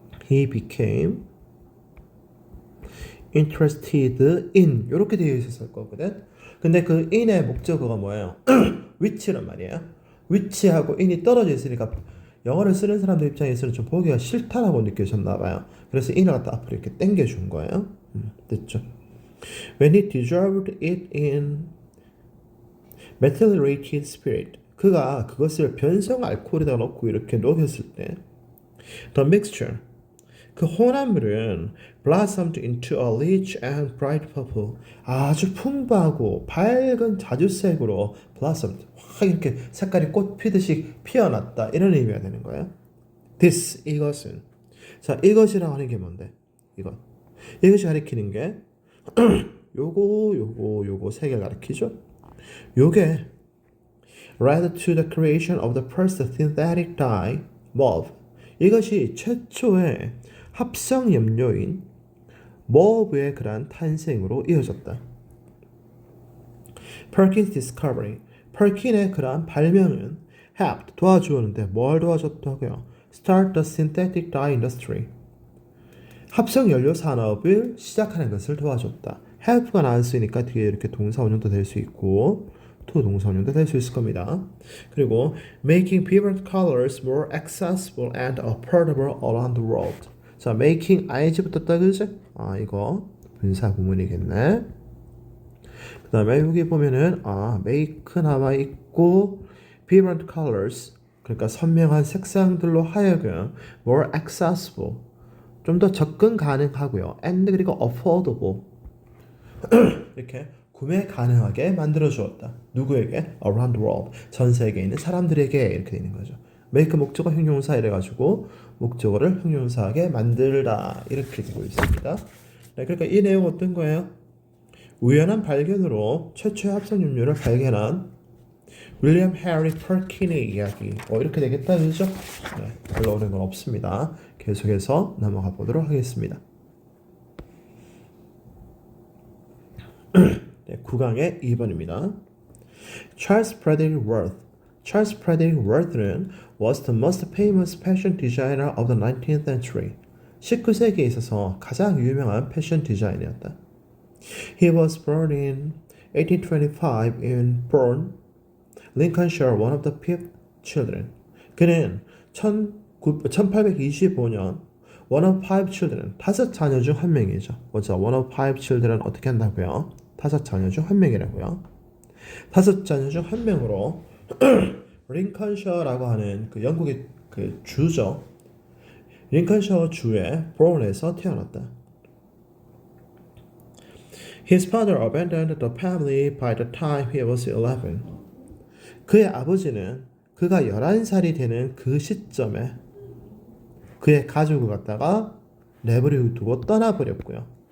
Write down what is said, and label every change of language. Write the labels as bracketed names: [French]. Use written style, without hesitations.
[English] He became interested in [Korean] 이렇게 되어 있었을 거거든. 근데 그 in의 목적어가 뭐예요? which란 말이에요. which하고 in이 떨어져 있으니까 영어를 쓰는 사람들 입장에서는 좀 보기가 싫다라고 느껴졌나 봐요. 그래서 in을 갖다 앞으로 이렇게 당겨준 거예요. 됐죠? [English] When he dissolved it in methylated spirit. [Korean] 그가 그것을 변성 알코올에다 넣고 이렇게 녹였을 때 [English] the mixture [Korean] 그 혼합물은 [English] blossomed into a rich and bright purple. [Korean] 아주 풍부하고 밝은 자주색으로 blossomed. 확 이렇게 색깔이 꽃 피듯이 피어났다. 이런 의미가 되는 거예요. This, 이것은. 자, 이것이라고 하는 게 뭔데? 이것이 가리키는 게 요거 세 개 가리키죠. 요게 [English] led to the creation of the first synthetic dye, mauve. [Korean] 이것이 최초의 합성 염료인 머브의 그러한 탄생으로 이어졌다. [English] Perkins' discovery. [Korean] 퍼킨의 그러한 발명은 helped 도와주었는데 뭘 도와줬다고요? [English] Start the synthetic dye industry. [Korean] 합성 연료 산업을 시작하는 것을 도와줬다. help가 나왔으니까 뒤에 이렇게 동사 원형도 될 수 있고 to 동사 원형도 될 수 있을 겁니다. 그리고 [English] making vibrant colors more accessible and affordable around the world. [Korean] 자, making ing 붙었다 그지? 아, 이거 분사 구문이겠네. 그 다음에 여기 보면은 make 나와 있고 [English] vibrant colors [Korean] 그러니까 선명한 색상들로 하여금 [English] more accessible [Korean] 좀 더 접근 가능하고요. and 그리고 affordable 이렇게 구매 가능하게 만들어 주었다. 누구에게? [English] Around the world. [Korean] 전 세계에 있는 사람들에게 이렇게 되는 거죠. make 목적어 형용사 이래가지고 목적어를 형용사하게 만들다 이렇게 되고 있습니다. 네, 그러니까 이 내용 어떤 거예요? 우연한 발견으로 최초의 합성 염료를 발견한 윌리엄 해리 퍼킨의 이야기. 이렇게 되겠다, 그죠? 네, 별로 어려운 건 없습니다. 계속해서 넘어가 보도록 하겠습니다. 네, 9강의 2번입니다. Charles Frederick Worth. [English] Charles Frederick Worth는 was the most famous fashion designer of the 19th century. [Korean] 19세기에 있어서 가장 유명한 패션 디자이너였다. [English] He was born in 1825 in Bourne, Lincolnshire, one of the fifth children. [Korean] 그는 1825년 [English] one of five children, [Korean] 다섯 자녀 중 한 명이죠. 먼저 [English] one of five children [Korean] 어떻게 한다고요? 다섯 자녀 중 한 명이라고요. 다섯 자녀 중 한 명으로 링컨셔라고 하는 그 영국의 그 주죠. 링컨셔 주의 보른에서 태어났다. [English] His father abandoned the family by the time he was 11. [Korean] 그의 아버지는 그가 11살이 되는 그 시점에 그의 가족을 갖다가 내버려 두고 떠나버렸고요.